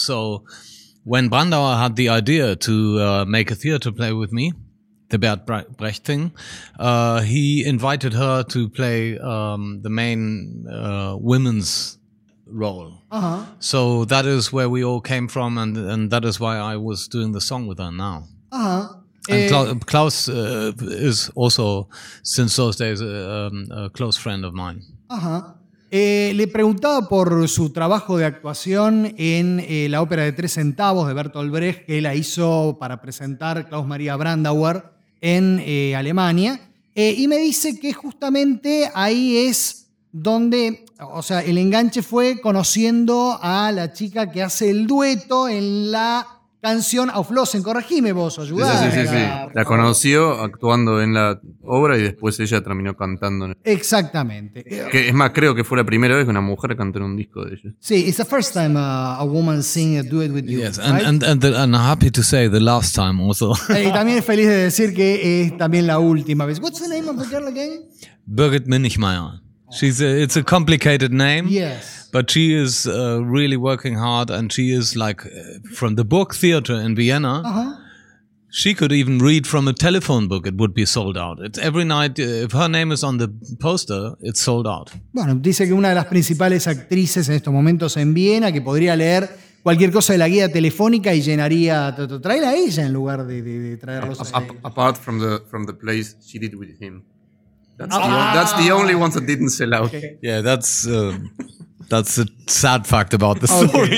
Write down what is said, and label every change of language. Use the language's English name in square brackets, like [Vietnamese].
[English] So when Brandauer had the idea to make a theater play with me, the Bert Brecht thing, he invited her to play the main women's role. Uh-huh. So that is where we all came from, and that is why I was doing the song with her now. Uh-huh. And Klaus is also, since those days, a close friend of mine. Ajá. [Spanish] Le preguntaba por su trabajo de actuación en la ópera de Tres Centavos de Bertolt Brecht, que la hizo para presentar Klaus Maria Brandauer en Alemania. Y me dice que justamente ahí es donde, o sea, el enganche fue conociendo a la chica que hace el dueto en la canción Auflösen, corregime vos, ayudá. Sí. La conoció actuando en la obra y después ella terminó cantando. Exactamente. Que, es más, creo que fue la primera vez que una mujer cantó en un disco de ella. [English] Sí, it's the first time a woman sing a duet with you. Yes, and happy to say the last time also. [Spanish] Y también feliz de decir que es también la última vez. [English] What's the name of the girl again? Birgit Minichmayr. It's a complicated name. Yes. But she is really working hard, and she is like from the book theater in Vienna. Uh-huh. She could even read from a telephone book. It would be sold out. It's every night, if her name is on the poster, it's sold out. [Spanish] Bueno, dice que una de las principales actrices en estos momentos en Viena, que podría leer cualquier cosa de la guía telefónica y llenaría, traerla a ella en lugar de traerlos a ella. [English] Apart from the place she did with him. That's the only one that didn't sell out. Okay. Yeah, that's a sad fact about the story.